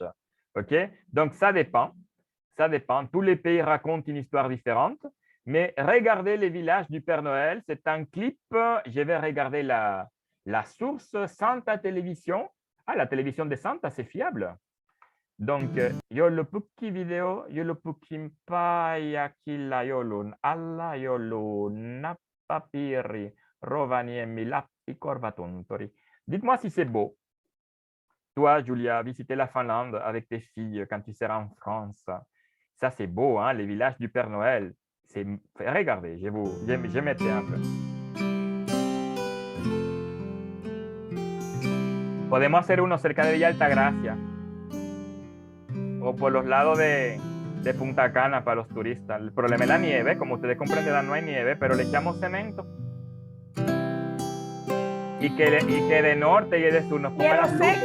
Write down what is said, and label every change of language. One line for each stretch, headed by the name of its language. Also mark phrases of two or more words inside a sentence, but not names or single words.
French: OK? Donc, ça dépend. Ça dépend. Tous les pays racontent une histoire différente. Mais regardez les villages du Père Noël. C'est un clip. Je vais regarder la source Santa Télévision. Ah, la télévision de Santa, c'est fiable. Donc, Joulupukki vidéo,
Finnish: Joulupukki Mpayakilla Jolun, alla Jolun, Nappapiri, Rovaniemi, Lappi, Korvatunturi.
French: Dites-moi si c'est beau. Toi, Julia, visiter la Finlande avec tes filles quand tu seras en France. Ça, c'est beau, hein, les villages du Père Noël. Regardez, je mettais un peu.
Spanish: Podemos hacer uno cerca de Villa Altagracia. O por los lados de Punta Cana para los turistas. El problema es la nieve, como ustedes comprenderán, no hay nieve, pero le echamos cemento. Y que de norte y de sur nos pongan las luces.